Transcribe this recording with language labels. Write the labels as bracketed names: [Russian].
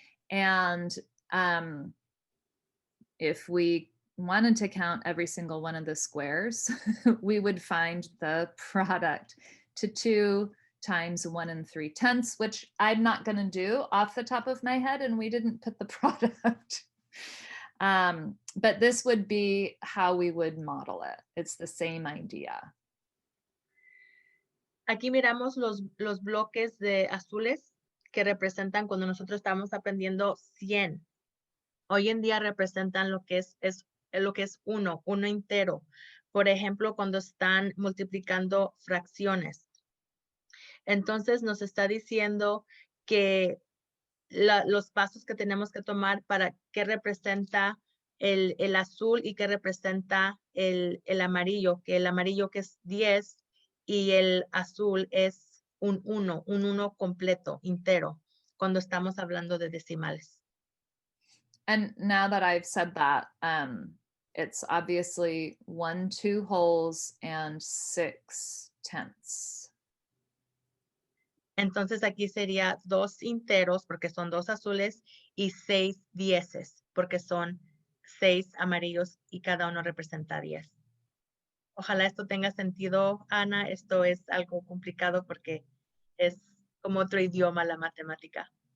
[English] And if we wanted to count every single one of the squares, we would find the product to 2 times 1 and 3/10, which I'm not going to do off the top of my head, and we didn't put the product. But this would be how we would model it. It's the same idea. [Spanish] Aquí miramos los bloques de azules que representan cuando nosotros estamos aprendiendo 100. Hoy en día representan lo que es uno entero. Por ejemplo, cuando están multiplicando fracciones. Entonces nos está diciendo que los pasos que tenemos que tomar para qué representa el azul y qué representa el amarillo, que el amarillo que es 10 y el azul es un 1 completo, entero, cuando estamos hablando de decimales. [English] And now that I've said that, it's obviously 1 2 wholes and 6/10. [Spanish] Entonces aquí sería 2 enteros porque son 2 azules y 6 dieces porque son 6 amarillos y cada uno representa 10. Ojalá esto tenga sentido, Ana. Esto es algo complicado porque es como otro idioma la matemática.